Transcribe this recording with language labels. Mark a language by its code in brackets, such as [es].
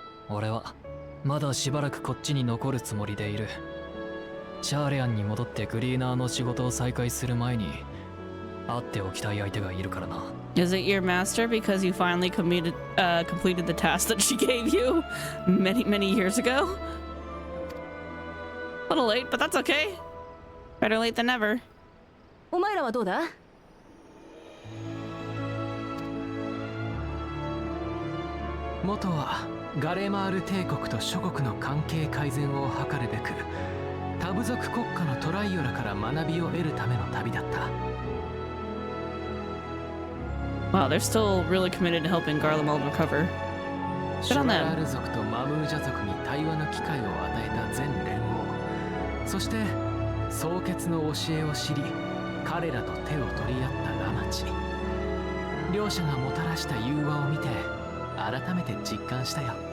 [ja] 俺はまだしばらくこっちに残るつもりでいる。シャーレアンに戻ってグリーナーの仕事を再開する前に会っておきたい相手がいるからな。 [en] Is it your master because you finally completed the task that she gave you many years ago? A little late, but that's okay. Better late than never. [ja] お前らはどうだ？元はガレマール帝国と諸国の関係改善を図るべく多部族国家のトライオラから学びを得るための旅だった。 [en] Wow, they're still really committed to helping Garlemald recover. [ja] シュラール族とマムージャ族に対話の機会を与えた全連合、そして蒼潔の教えを知り彼らと手を取り合ったラマチ。両者がもたらした融和を見て改めて実感したよ。